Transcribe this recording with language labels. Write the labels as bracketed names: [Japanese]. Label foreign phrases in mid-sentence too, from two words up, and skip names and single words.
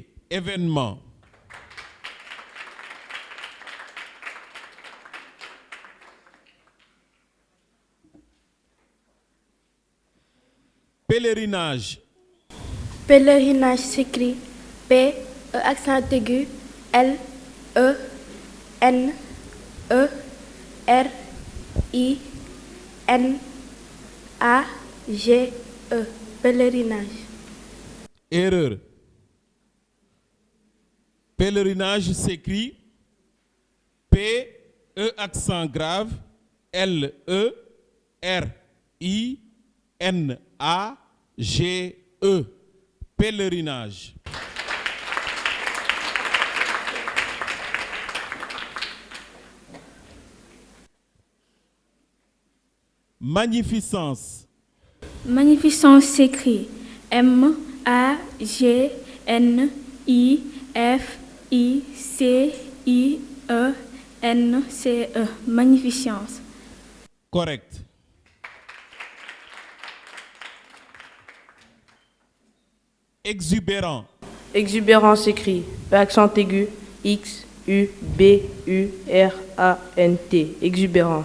[French] Événement. Pèlerinage. Pèlerinage s'écrit P E accent aigu L E N E R I N A G E. Pèlerinage. Erreur. Pèlerinage s'écrit P, E accent grave, L, E, R, I, N, A, G, E. Pèlerinage. Magnificence. Magnificence s'écrit M-A-G-N-I-F-I-C-I-E-N-C-E. Magnificence. Correct. Exubérant. Exubérant s'écrit E accent aigu X-U-B-U-R-A-N-T. Exubérant.